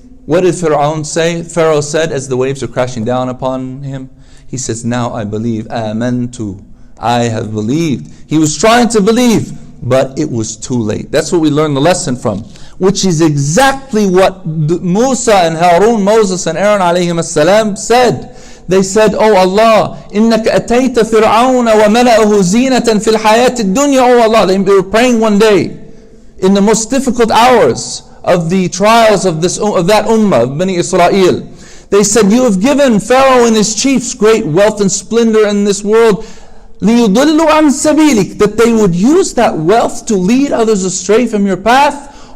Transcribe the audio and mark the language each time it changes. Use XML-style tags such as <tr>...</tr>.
<en>What did Pharaoh say? Pharaoh said as the waves are crashing down upon him, he says, now I believe, آمَنْتُ, I have believed. He was trying to believe, but it was too late. That's what we learn the lesson from, which is exactly what Musa and Harun, Moses and Aaron alayhim as-salam said. They said, oh Allah,</en> <ar>إِنَّكَ أَتَيْتَ فِرْعَوْنَ وَمَلَأَهُ زِينَةً فِي الْحَيَاةِ الدُّنْيَا.</ar> <en>Oh Allah, they were praying one day in the most difficult hours of the trials of that ummah, of Bani Israel. They said, you have given Pharaoh and his chiefs great wealth and splendor in this world,</en> <ar>لِيُضِلُّوا عَنْ سَبِيلِكَ,</ar> <en>that they would use that wealth to lead others astray from your path.</en>